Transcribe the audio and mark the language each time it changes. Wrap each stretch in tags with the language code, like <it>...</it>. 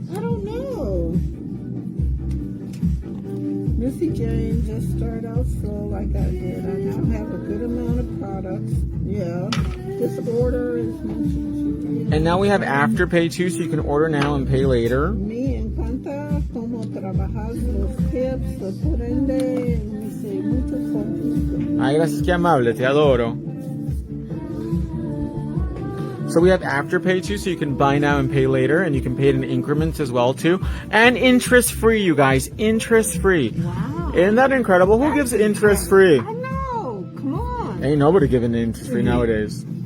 <en>I don't know. Missy Jane just started out slow like I did. I now have a good amount of products. Yeah. Just order as much as you can. And now we have Afterpay too, so you can order now and pay later.</en> <es>Me encanta cómo trabajas los tips, los prende, y me dice muchas cosas. Ay, gracias, que amable, te adoro.</es> <en>So we have Afterpay too, so you can buy now and pay later, and you can pay it in increments as well too. And interest free, you guys, interest free. Wow. Isn't that incredible? Who gives interest free? I know. Come on. Ain't nobody giving interest free nowadays.</en>